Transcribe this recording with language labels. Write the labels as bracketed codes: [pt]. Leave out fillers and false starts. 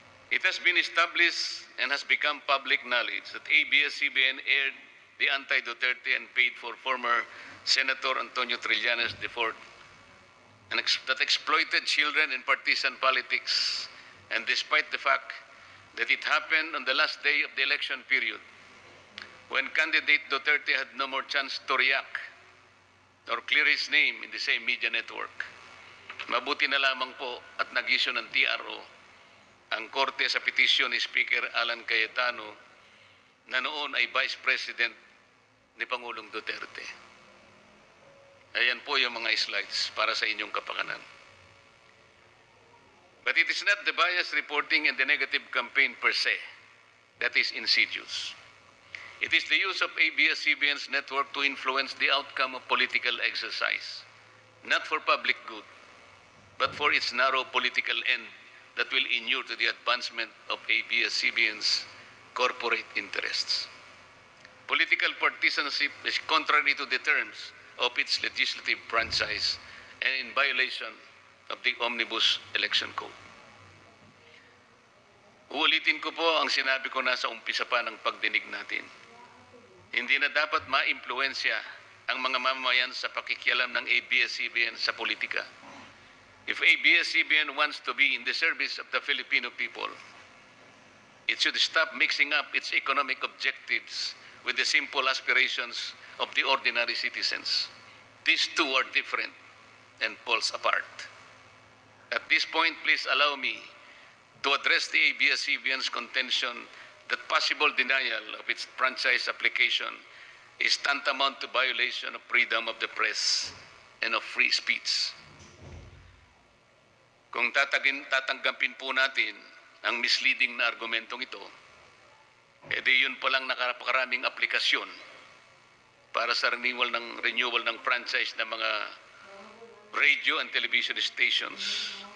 [en] It has been established and has become public knowledge that ABS-CBN aired the anti-Duterte and paid for former Senator Antonio Trillanes IV and that exploited children in partisan politics, and despite the fact that it happened on the last day of the election period, when candidate Duterte had no more chance to react or clear his name in the same media network. [tl] Mabuti na lamang po at nag-issue ng TRO ang korte sa petisyon ni Speaker Alan Cayetano na noon ay Vice President ni Pangulong Duterte. Ayan po yung mga slides para sa inyong kapakanan. [en] But it is not the bias reporting and the negative campaign per se that is insidious. It is the use of ABS-CBN's network to influence the outcome of political exercise, not for public good, but for its narrow political end that will inure to the advancement of ABS-CBN's corporate interests. Political partisanship is contrary to the terms of its legislative franchise and in violation of the Omnibus Election Code. [tl] Uulitin ko po ang sinabi ko na sa umpisa pa ng pagdinig natin. Hindi na dapat ma-impluensya ang mga mamamayan sa pakikialam ng ABS-CBN sa politika. [en] If ABS-CBN wants to be in the service of the Filipino people, it should stop mixing up its economic objectives with the simple aspirations of the ordinary citizens. These two are different and poles apart. At this point, please allow me to address the ABS-CBN's contention that possible denial of its franchise application is tantamount to violation of freedom of the press and of free speech. [tl] Kung tatanggapin po natin ang misleading na argumentong ito, edi yun palang napakaraming aplikasyon para sa renewal ng franchise ng mga [en] radio and television stations.